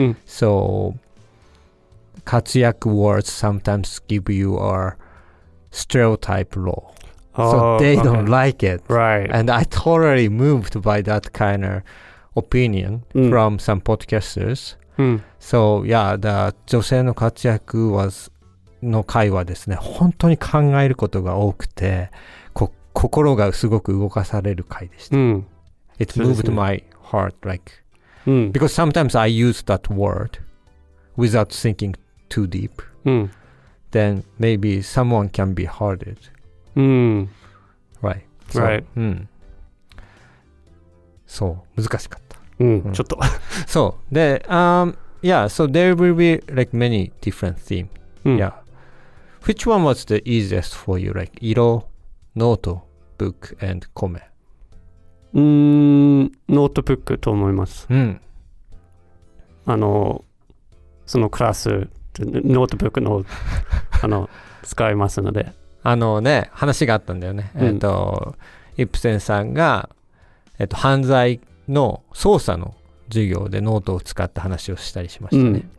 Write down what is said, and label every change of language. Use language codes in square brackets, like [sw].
[en] So 活躍 words sometimes give you a stereotype role. So they don't like it. Right. And I totally moved by that kind of opinion from some podcasters. [ja] So yeah, the 女性の活躍の会はですね、本当に考えることが多くて、心がすごく動かされる会でした。 [en] It moved my heart, like, because sometimes I use that word without thinking too deep. Then maybe someone can be hurted. Right. So, Right. [ja] そう、難しかった。ちょっと。そう。 [en] で、yeah, so there will be like many different themes. Yeah. Which one was the easiest for you? Like 色、ノート、book and 米。 [ja] ノートブックと思います。そのクラス、ノートブックの使いますので。話があったんだよね。イプセンさんが、犯罪の捜査の授業でノートを使った話をしたりしましたね。